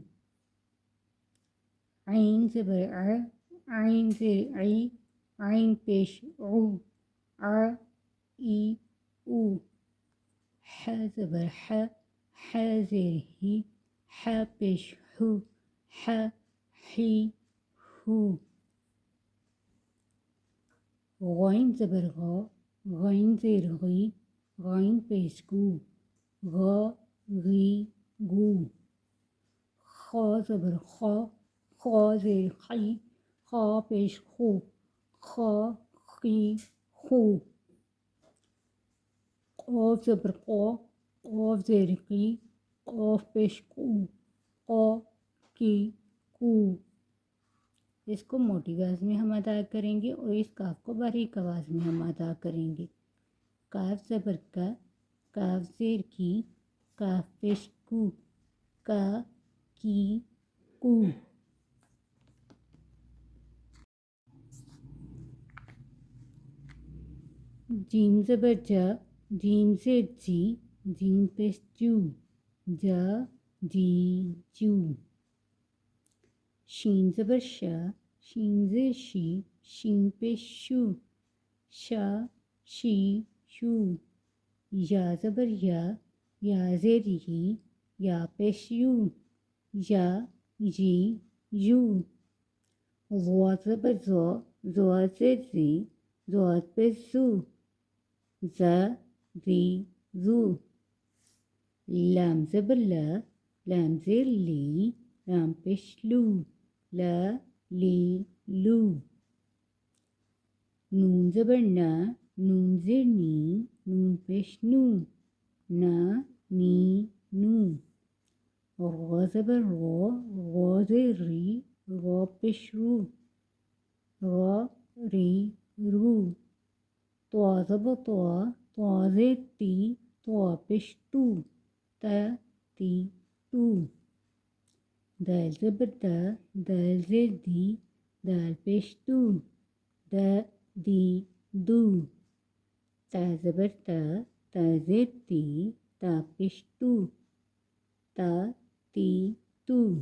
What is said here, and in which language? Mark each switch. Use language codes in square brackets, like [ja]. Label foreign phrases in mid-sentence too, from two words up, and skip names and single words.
[ur] عین زبر ع، عین زیر عی، عین پیش عو، ع ای او۔ ح زبر ح، ح زیر ہی، ح پیش ہو، ح ہی ہو۔ غین زبر غ، غین زیر غی، غین پیش گو، غ غی گو۔ خ زبر خ، خ زیر خی، خ پیش خو، خ خی خو۔ قاف زبر قا، قاف زیر قی، قاف پیش قو، قا کی کو۔ اس کو موٹی آواز میں ہم ادا کریں گے اور اس کاف کو باریک آواز میں ہم ادا کریں گے۔ کاف زبر کا، کاف زیر کی، کاف پیش کو، کا کی کو۔ جیم زبر جا، جیم زیر جی، جیم پیش جو، جا جی جو۔ شین زبر شا، شین زیر شی، شین پیش شو، شا شی شو۔ یا زبر یا، یا زیر یی، یا پیش یو، یا جی یو۔ ضا زبر زا، زا زیر زی، زا پیش زو، زا زی زو۔ لام زبر لا، لام زیر لی، لام پیش لو، لا لی لو۔ نون زبر نا، نون زیر نی، نون پیش نو، نا نی نو۔ غا زبر غا، غا زیر ری، غا پیش رو، غا ری رو۔ طا زبر طا، طا زیر تی، طا پیش تو، تا تی تو۔ دال زبر دا، دال زیر دی، دال پیش دو، دا دی دو۔ تا زبر تا، تا زیر تی، تا پیش تو، تا تی تو۔